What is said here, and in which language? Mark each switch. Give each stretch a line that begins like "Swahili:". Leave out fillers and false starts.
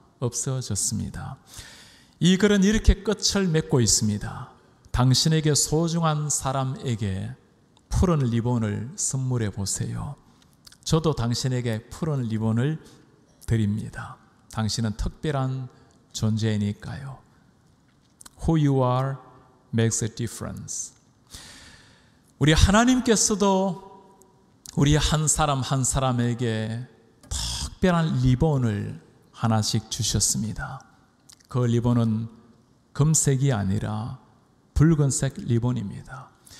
Korean: 없어졌습니다. 이 글은 이렇게 끝을 맺고 있습니다. 당신에게 소중한 사람에게 푸른 리본을 선물해 보세요. 저도 당신에게 푸른 리본을 드립니다. 당신은 특별한 존재니까요.
English: Who you are makes a difference.
Korean: 우리 하나님께서도 우리 한 사람 한 사람에게 특별한 리본을 하나씩 주셨습니다. 그 리본은 금색이 아니라 붉은색 리본입니다.